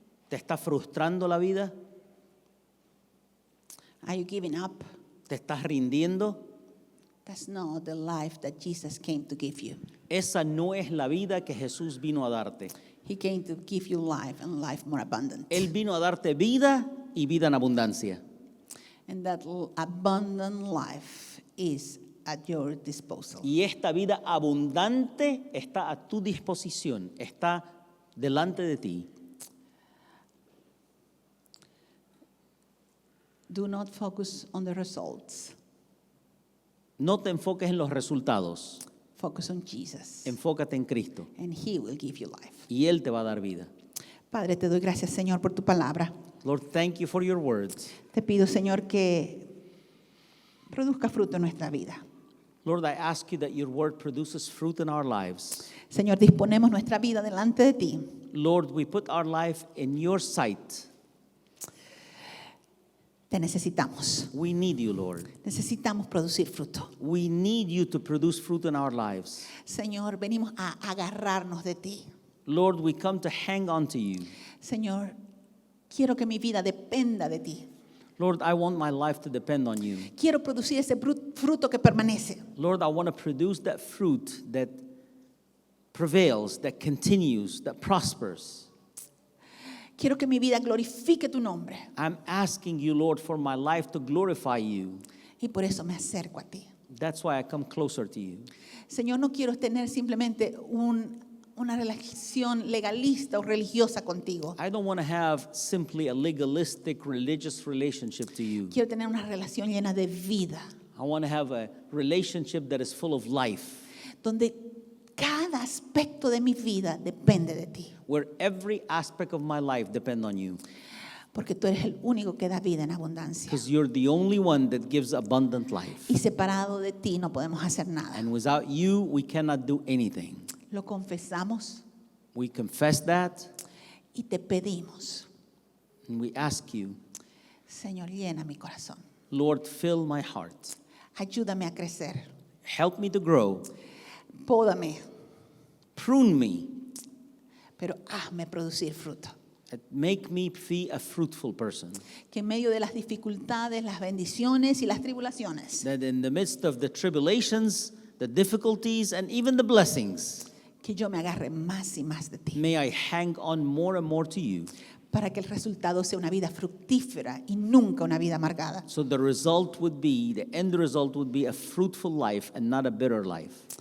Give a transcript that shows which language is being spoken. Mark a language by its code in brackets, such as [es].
[es] ¿Te está frustrando la vida? [en] Are you giving up? [es] ¿Te estás rindiendo? [en] That's not the life that Jesus came to give you. [es] Esa no es la vida que Jesús vino a darte. [en] He came to give you life and life more abundant. [es] Él vino a darte vida y vida en abundancia. [en] And that abundant life is at your disposal. [es] Y esta vida abundante está a tu disposición, está delante de ti. [en] Do not focus on the results. [es] No te enfoques en los resultados, [en] Focus on Jesus. [es] enfócate en Cristo [en] And He will give you life. [es] y Él te va a dar vida. Padre, te doy gracias, Señor, por tu palabra. [en] Lord, thank you for your words. [es] Te pido, Señor, que produzca fruto en nuestra vida. [en] Lord, I ask you that your word produces fruit in our lives. [es] Señor, disponemos nuestra vida delante de ti. [en] Lord, we put our life in your sight. [es] Te necesitamos. [en] We need you, Lord. [es] Necesitamos producir fruto. [en] We need you to produce fruit in our lives. [es] Señor, venimos a agarrarnos de ti. [en] Lord, we come to hang on to you. [es] Señor, quiero que mi vida dependa de ti. [en] Lord, I want my life to depend on you. [es] Quiero producir ese fruto que permanece. [en] Lord, I want to produce that fruit that prevails, that continues, that prospers. [es] Quiero que mi vida glorifique tu nombre. [en] I'm asking you, Lord, for my life to glorify you. [es] Y por eso me acerco a ti. [en] That's why I come closer to you. [es] Señor, no quiero tener simplemente una relación legalista o religiosa contigo. [en] I don't want to have simply a legalistic religious relationship to you. [es] Quiero tener una relación llena de vida, [en] I want to have a relationship that is full of life, [es] donde cada aspecto de mi vida depende de ti. [en] where every aspect of my life depend on you. [es] Porque tú eres el único que da vida en abundancia. [en] Because you're the only one that gives abundant life. [es] Y separado de ti no podemos hacer nada. [en] And without you, we cannot do anything. [es] Lo confesamos [en] We confess that [es] y te pedimos, [en] and we ask you, [es] Señor, llena mi corazón. [en] Lord, fill my heart. [es] Ayúdame a crecer. [en] Help me to grow. [es] Pódame, [en] Prune me. [es] pero hazme producir fruto. [en] And make me be a fruitful person. [es] Que en medio de las dificultades, las bendiciones y las tribulaciones, [en] That in the midst of the tribulations, the difficulties, and even the blessings, [es] que yo me agarre más y más de ti. [en] may I hang on more and more to you. [es] Para que el resultado sea una vida fructífera y nunca una vida amargada. [en] So the end result would be a fruitful life and not a bitter life.